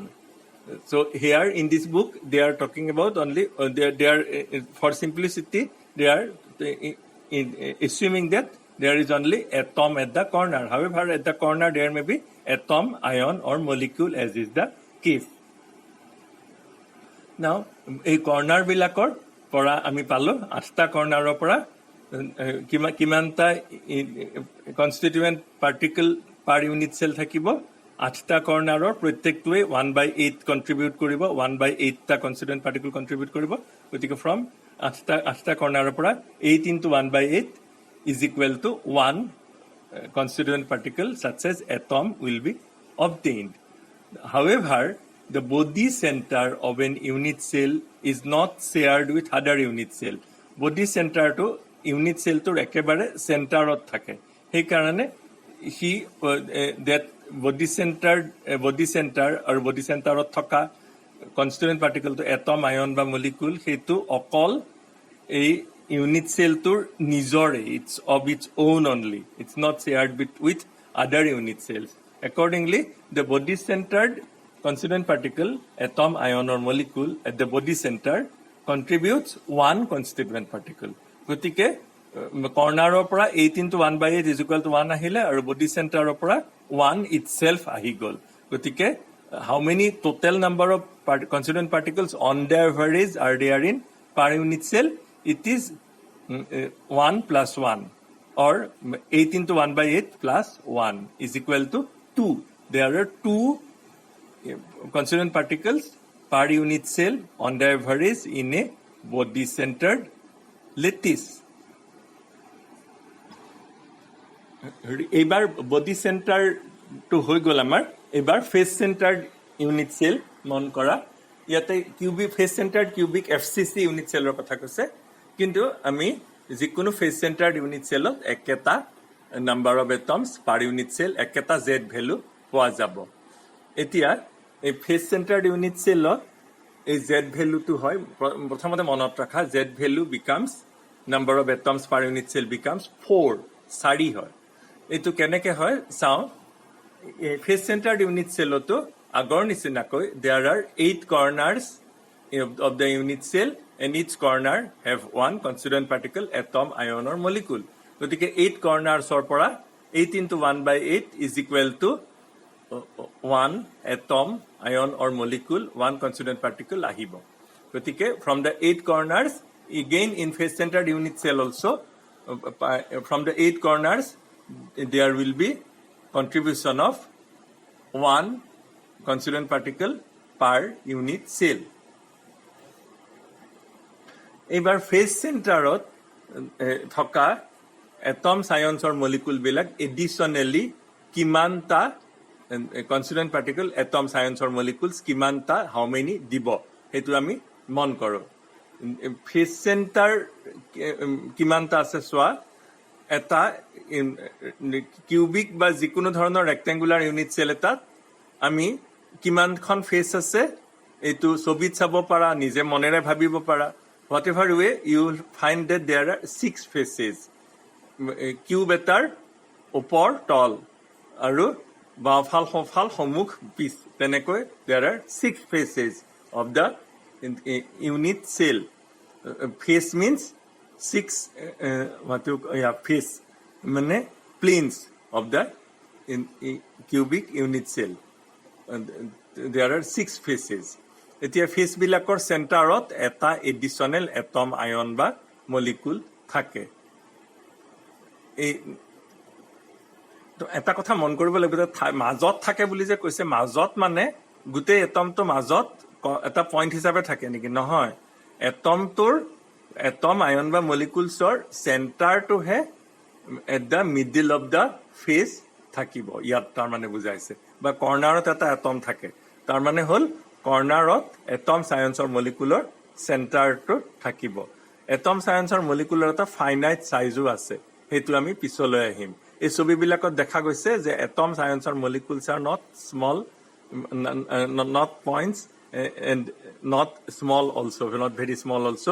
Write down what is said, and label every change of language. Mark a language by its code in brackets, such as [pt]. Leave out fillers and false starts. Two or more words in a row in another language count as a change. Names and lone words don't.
[en] So here in this book, they are talking about only, they are for simplicity, they are assuming that there is only atom at the corner. However, at the corner there may be atom, ion or molecule as is the case. Now, [as] এই কৰ্নাৰ বিলাকৰ পৰা আমি পালো 8টা কৰ্নাৰৰ পৰা কিমানটা [en] constituent particle per unit cell [as] থাকিব। 8টা কৰ্নাৰৰ প্ৰত্যেকটোৱে 1/8 কণ্ট্ৰিবিউট কৰিব, 1/8টা [en] constituent particle [as] কণ্ট্ৰিবিউট কৰিব। গতিকে ফ্ৰম 8টা কৰ্নাৰৰ পৰা [en] 8 into 1/8 is equal to 1 constituent particle such as atom will be obtained. However, the body center of an unit cell is not shared with other unit cell. Body center [as] to [en] unit cell [as] টো একেবাৰে চেণ্টাৰত থাকে. He karone that [en] body center [as] or body center ot thaka [en] constituent particle [as] to atom, ion ba molecule hetu okol এই [en] unit cell [as] tour nijore, [en] it's of its own only. It's not shared with other unit cells. Accordingly, the body centered constituent particle, atom, ion, or molecule at the body center contributes one constituent particle. [as] গতিকে কৰ্ণাৰৰ পৰা [en] 8 into 1/8 is equal to 1 [as] আহিলে আৰু body centeৰৰ পৰা [en] 1 itself [as] আহি গ'ল. [en] গতিকে how many total number of constituent particles on the average are there in per unit cell? It is 1 plus 1, or 8 into 1/8 plus 1 is equal to 2. There are 2 constituent particles per unit cell on the average in a body centered lattice. [as] এইবাৰ body center to হৈ গ'ল আমাৰ. এইবাৰ [en] face centered unit cell [as] মন কৰা. ইয়াতে কিউবিক [en] face centered cubic FCC unit cellৰ [as] কথা কৈছে. কিন্তু আমি যিকোনো [en] face centered unit cellত [as] একেটা [en] number of atoms per unit cell, [as] একেটা [en] Z value [as] পোৱা যাব. এতিয়া এই [en] face centered unit cellত [as] এই [en] Z value [as] টো হয় প্ৰথমতে মনত ৰাখা, [en] Z value becomes number of atoms per unit cell becomes 4, 4 হয়. [as] এইটো কেনেকে হয় চাওঁ. [en] face centered unit cellতো আগৰ নিচিনাকৈ there are 8 corners of the unit cell and each corner have one constituent particle, atom, ion, or molecule. [as] গতিকে [en] 8 corners [as] or পৰা [en] 8 into 1/8 is equal to 1 atom, ion, or molecule, 1 constituent particle [as] আহিব. [en] গতিকে from the 8 corners, again in face centered unit cell also, from the 8 corners there will be contribution of 1 constituent particle per unit cell. [as] এইবাৰ [en] face centerত [as] থকা [en] atoms, ions, or molecule [as] বিলাক additionally কিমানটা [en] constituent particle, atoms, ions, or molecules [as] কিমানটা [en] how many [as] দিব সেইটো আমি মন কৰোঁ. [en] face center [as] কিমানটা আছে চোৱা. এটা কিউবিক বা যিকোনো ধৰণৰ ৰেক্টেংগুলাৰ ইউনিট চেল এটাত আমি কিমানখন ফেচ আছে এইটো ছবিত চাব পাৰা, নিজে মনেৰে ভাবিব পাৰা. [en] whatever way you will find that there are 6 faces. [as] কিউব এটাৰ ওপৰ তল আৰু বাওঁফাল সোঁফাল সন্মুখ পিছ তেনেকৈ there are 6 faces of the unit cell. [en] face means 6 face মানে planes of the cubic unit cell. There are 6 faces. [as] এতিয়া ফেচ বিলাকৰ চেণ্টাৰত এটা এডিশ্যনেল এটম, আয়ন বা মলিকুল থাকে. এই এটা কথা মন কৰিব লাগিব, মাজত থাকে বুলি যে কৈছে, মাজত মানে গোটেই এটমটো মাজত এটা পইণ্ট হিচাপে থাকে নেকি? নহয়. এটমটোৰ এটম, আয়ন বা মলিকুলছৰ চেণ্টাৰটোহে [en] at the middle of the face [as] থাকিব. ইয়াত তাৰমানে বুজাইছে. বা কৰ্ণাৰত এটা এটম থাকে, তাৰমানে হ'ল কৰ্ণাৰত এটম, চায়েন্সৰ মলিকুলৰ চেণ্টাৰটো থাকিব. এটম, চায়েন্সৰ মলিকুলৰ এটা ফাইনাইট চাইজো আছে, সেইটো আমি পিছলৈ আহিম. এই ছবিবিলাকত দেখা গৈছে যে এটম, চায়েন্সৰ মলিকুলছ [en] are not small, not points and not small balls, not very small balls'.